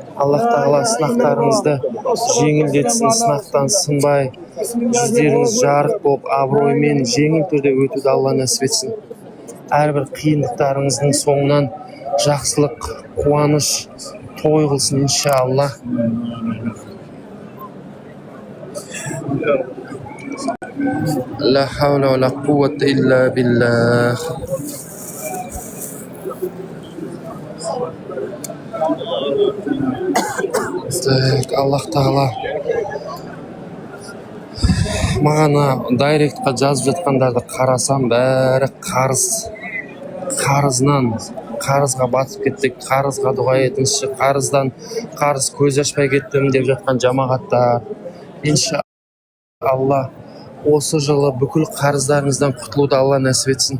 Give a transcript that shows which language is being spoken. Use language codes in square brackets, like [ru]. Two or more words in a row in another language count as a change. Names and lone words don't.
[kk] Аллах тағала сынақтарыңызды жеңілдетсін, сынақтан сынбай, жүздеріңіз жарық болып, абыроймен жеңіл түрде өтуді Алла нәсіп етсін. Әрбір қиындықтарыңыздың соңынан жақсылық, қуаныш, той қылсын, иншалла. [ar] لا حول ولا قوة إلا بالله. [kk] Аллах тағала маған дайректқа жазып жатқандарды қарасам, бәрі қарызынан қарызға батып кеттік, қарызға дұға етіңізші, қарыз көз ашпай кеттім деп жатқан жамағаттар, иншалла осы жылы бүкіл қарыздарыңыздан құтылуды Алла нәсіп етсін.